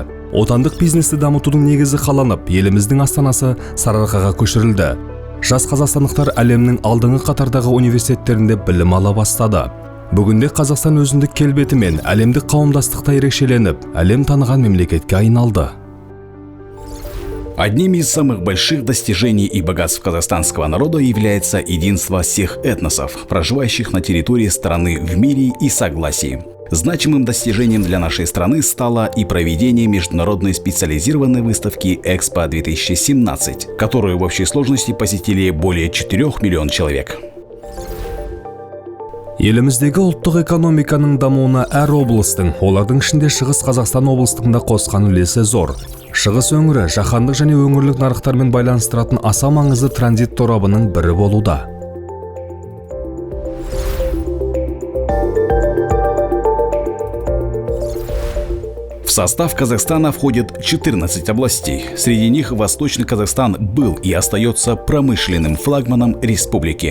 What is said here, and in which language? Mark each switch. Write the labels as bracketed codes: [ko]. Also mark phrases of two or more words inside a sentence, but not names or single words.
[kk] Отандық бизнесті дамытудың негізі қаланып, еліміздің астанасы Сарыарқаға көшірілді. Жас қазақстандықтар әлемнің алдыңғы қатардағы университеттерінде білім ала бастады. Бүгінде Қазақстан өзіндік келбетімен әлемдік қауымдастықта ерекшеленіп, әлем таныған мемлекетке айналды. [ru] Одним из самых больших достижений и богатств казахстанского народа является единство всех этносов, проживающих на территории страны в мире и согласии. Значимым достижением для нашей страны стало и проведение международной специализированной выставки «Экспо-2017», которую в общей сложности посетили более 4 миллионов человек. [kk] Еліміздегі ұлттық экономиканың дамуына әр облыстың, олардың ішінде Шығыс Қазақстан облыстығында қосқан үлесі зор. Шығыс өңірі жаһандық және өңірлік нарықтармен байланыстыратын аса маңызды транзит торабының бірі болуда. [ru] В состав Казахстана входит 14 областей. Среди них Восточный Казахстан был и остается промышленным флагманом республики.